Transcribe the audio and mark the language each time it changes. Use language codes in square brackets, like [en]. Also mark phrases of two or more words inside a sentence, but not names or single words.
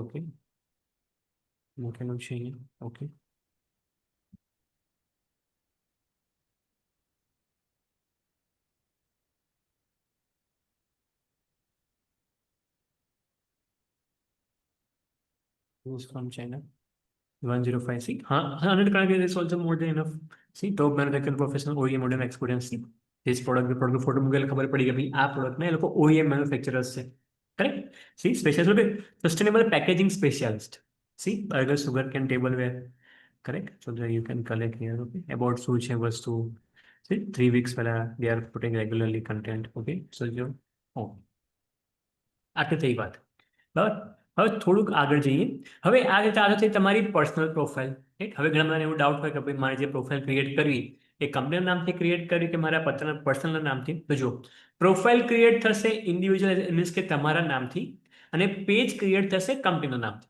[en] Okay, no cannot change. Okay, who's from China? 105. See, 100 connected is also more than enough. See, top manufacturer professional OEM modern experience. See, this product photo [gu] મૂકેલ ખબર પડી કે ભાઈ આ પ્રોડક્ટને એ લોકો [en] OEM manufacturers [gu] છે. Correct? [en] See, special sustainable packaging specialist. See, burger, sugar cane, tableware. Correct? So there you can collect here. Okay, about [gu] શું છે વસ્તુ. [en] See, 3 weeks પહેલા they are putting regularly content. Okay, so you [gu] આટલી થઈ વાત. બરાબર, હવે થોડુંક આગળ જઈએ. હવે આ રીતે આગળ થઈ તમારી [en] personal profile, [gu] રાઈટ. હવે ઘણા બધાને એવું ડાઉટ હોય કે ભાઈ મારે જે [en] profile create [gu] કરવી એ કંપનીના નામથી ક્રિએટ કરવી કે મારા પર્સનલ નામથી. તો જો [en] profile create [gu] થશે ઇન્ડિવિજ્યુઅલ, મીન્સ કે તમારા નામથી, અને [en] page create [gu] થશે કંપનીના નામથી.